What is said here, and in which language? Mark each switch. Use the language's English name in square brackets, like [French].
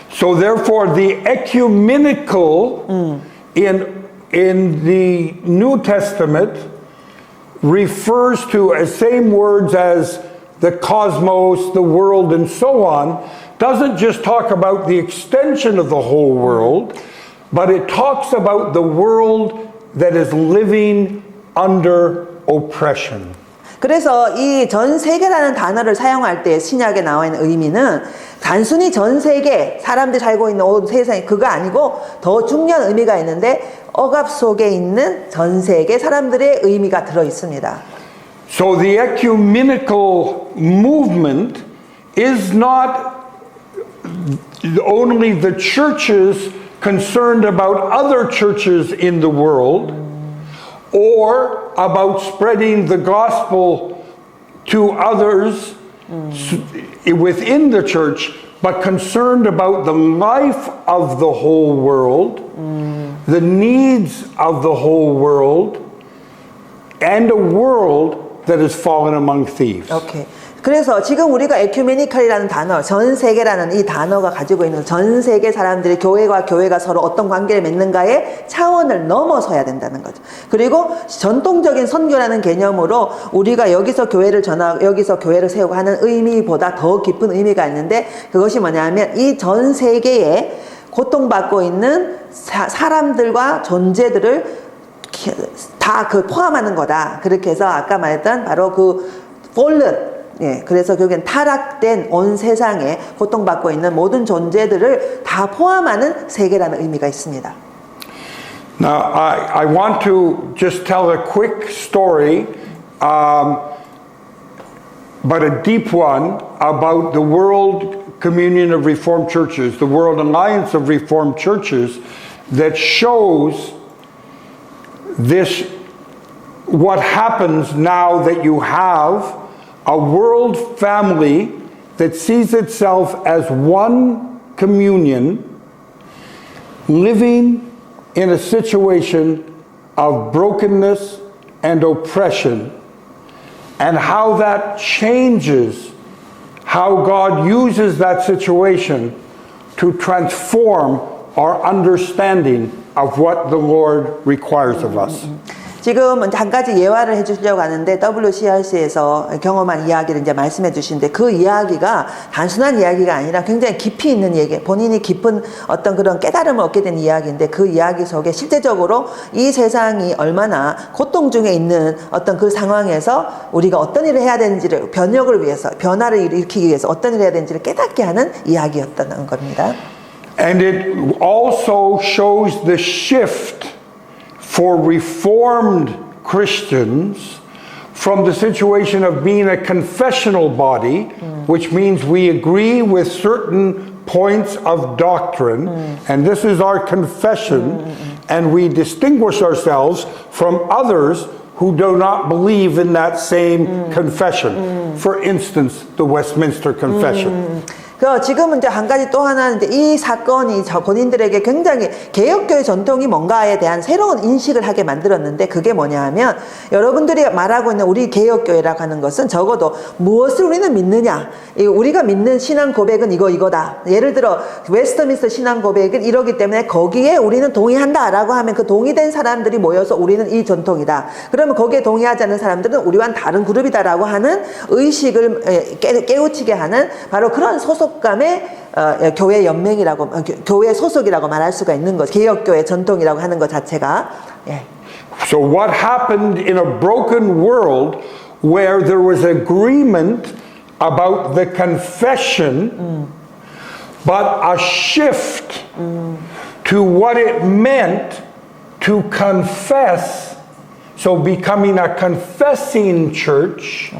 [English] So therefore the ecumenical in the New Testament refers to as same words as the cosmos, the world, and so on, doesn't just talk about the extension of the whole world, but it talks about the world that is living under oppression. [Korean] 그래서 이 전 세계라는 단어를 사용할 때 신약에 나와 있는 의미는 단순히 전 세계 사람들이 살고 있는 온 세상이 그거 아니고 더 중요한 의미가 있는데 억압 속에 있는 전 세계 사람들의 의미가 들어 있습니다. [English] So the ecumenical movement is not only the churches concerned about other churches in the world or about spreading the gospel to others within the church, but concerned about the life of the whole world, the needs of the whole world, and a world that has fallen among thieves. 오케이. [Korean] 그래서 지금 우리가 에큐메니컬이라는 단어, 전 세계라는 이 단어가 가지고 있는 전 세계 사람들이 교회와 교회가 서로 어떤 관계를 맺는가의 차원을 넘어서야 된다는 거죠. 그리고 전통적인 선교라는 개념으로 우리가 여기서 교회를 전하고 여기서 교회를 세우고 하는 의미보다 더 깊은 의미가 있는데 그것이 뭐냐면 이 전 세계에 고통받고 있는 사람들과 존재들을 다 그 포함하는 거다. 그렇게 해서 아까 말했던 바로 그 fallen 그래서 결국엔 타락된 온 세상에 고통받고 있는 모든 존재들을 다 포함하는 세계라는 의미가 있습니다. [English] Now, I want to just tell a quick story, but a deep one, about the world Communion of Reformed Churches, the World Alliance of Reformed Churches, that shows this, what happens now that you have a world family that sees itself as one communion, living in a situation of brokenness and oppression, and how that changes how God uses that situation to transform our understanding of what the Lord requires of us. [Korean] 지금 한 가지 예화를 해주시려고 하는데 WCRC에서 경험한 이야기를 이제 말씀해 주시는데 그 이야기가 단순한 이야기가 아니라 굉장히 깊이 있는 얘기, 본인이 깊은 어떤 그런 깨달음을 얻게 된 이야기인데 그 이야기 속에 실제적으로 이 세상이 얼마나 고통 중에 있는 어떤 그 상황에서 우리가 어떤 일을 해야 되는지를 변혁을 위해서, 변화를 일으키기 위해서 어떤 일을 해야 되는지를 깨닫게 하는 이야기였다는 겁니다. [English] And it also shows the shift for Reformed Christians from the situation of being a confessional body, which means we agree with certain points of doctrine, and this is our confession, and we distinguish ourselves from others who do not believe in that same confession. For instance, the Westminster Confession. [Korean] 지금은 이제 한 가지 또 하나 이제 이 사건이 저 본인들에게 굉장히 개혁교회 전통이 뭔가에 대한 새로운 인식을 하게 만들었는데 그게 뭐냐 하면 여러분들이 말하고 있는 우리 개혁교회라고 하는 것은 적어도 무엇을 우리는 믿느냐, 우리가 믿는 신앙 고백은 이거다. 예를 들어 웨스트민스터 신앙 고백은 이러기 때문에 거기에 우리는 동의한다라고 하면 그 동의된 사람들이 모여서 우리는 이 전통이다. 그러면 거기에 동의하지 않는 사람들은 우리와는 다른 그룹이다라고 하는 의식을 깨우치게 하는 바로 그런 소속감의 교회 연맹이라고, 교회 소속이라고 말할 수가 있는 것, 개혁교회 전통이라고 하는 것 자체가. 예. [English] So what happened in a broken world where there was agreement about the confession, but a shift to what it meant to confess, so becoming a confessing church,